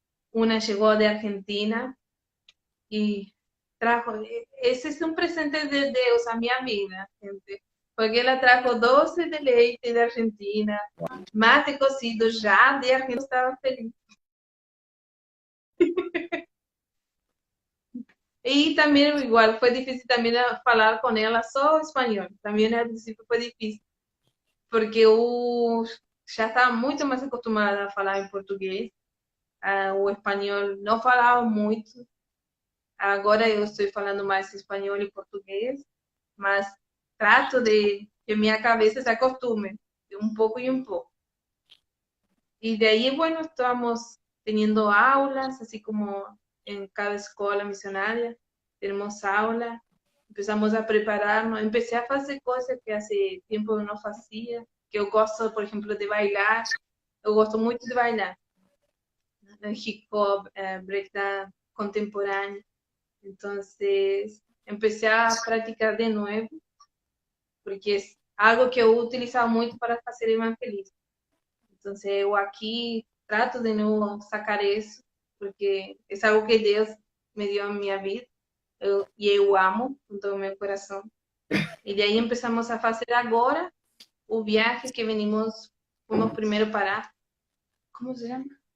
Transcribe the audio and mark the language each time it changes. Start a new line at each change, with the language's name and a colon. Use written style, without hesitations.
Spanish: Una llegó de Argentina y trajo, ese es un presente de Dios a mi vida, gente, porque ela trajo doce de leite de Argentina, mate cocido já de Argentina,
Portuguese: estava feliz. E também, igual, foi difícil também falar com ela só espanhol. Também,
Spanish: al princípio,
Portuguese: foi difícil, porque eu já estava muito mais acostumada a falar em português. O espanhol não falava muito. Agora eu estou falando mais espanhol e português, mas
Spanish: trato de que
Portuguese: minha cabeça se acostume, de um pouco e um pouco.
Spanish: Y de ahí, bueno, estamos teniendo aulas, así como en cada escuela misionaria, tenemos aulas, empezamos a prepararnos, empecé a hacer cosas que hace tiempo no hacía,
Portuguese: que eu gosto,
Spanish: por ejemplo, de bailar,
Portuguese: eu gosto muito de bailar,
Spanish: hip hop, breakdance contemporáneo, entonces empecé a practicar de nuevo, porque es algo que
Portuguese: eu utilizaba muito para fazer evangelismo. Então, eu aqui trato de não sacar isso, porque é algo que Deus me deu a minha vida e eu amo com todo o meu coração. E daí começamos a fazer agora o viagem que fomos primeiro para, como se chama?